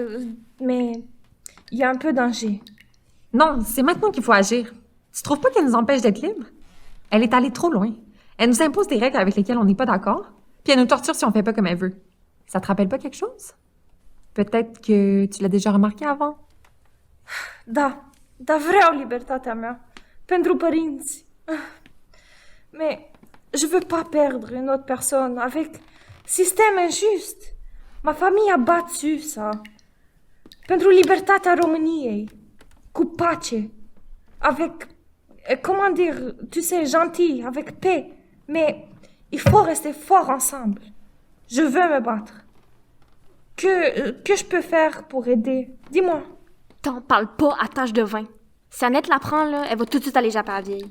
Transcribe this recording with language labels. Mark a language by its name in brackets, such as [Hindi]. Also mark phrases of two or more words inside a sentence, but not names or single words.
[French] Mais il y a un peu danger. Non, c'est maintenant qu'il faut agir. Tu trouves pas qu'elle nous empêche d'être libres? Elle est allée trop loin. Elle nous impose des règles avec lesquelles on n'est pas d'accord, puis elle nous torture si on fait pas comme elle veut. Ça te rappelle pas quelque chose? Peut-être que tu l'as déjà remarqué avant? [Romanian] Da vreau libertatea mea pentru părinți. [French] Mais je veux pas perdre une autre personne avec système injuste. Ma famille a battu ça. [Romanian] Pentru libertatea României. Cu pace. [French] Avec, comment dire, tu sais, gentil, avec paix. Mais il faut rester fort ensemble. Je veux me battre. Que je peux faire pour aider? Dis-moi. T'en parles pas à tâche de vin. Si Annette l'apprend, là, elle va tout de suite aller japper à la vieille.